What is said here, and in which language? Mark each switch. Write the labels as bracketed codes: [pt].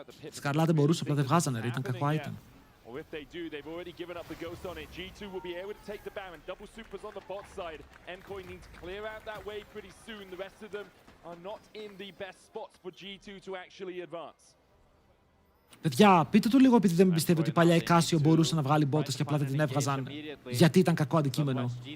[el] Σκαρλά δεν μπορούσε, απλά δεν βγάζανε ρε, ήταν κακό item. [en] Or if they do, they've already given up the ghost on it. G2 will be able to take the Baron. Double supers on the bot side. Mkoi needs to clear out that wave pretty soon. The rest of them are not in the best spots for G2 to actually advance. [el] Παιδιά, πείτε του λίγο επειδή δεν με πιστεύω ότι παλιά η Κάσιο μπορούσε να βγάλει μπότες και απλά δεν την έβγαζαν γιατί ήταν κακό αντικείμενο.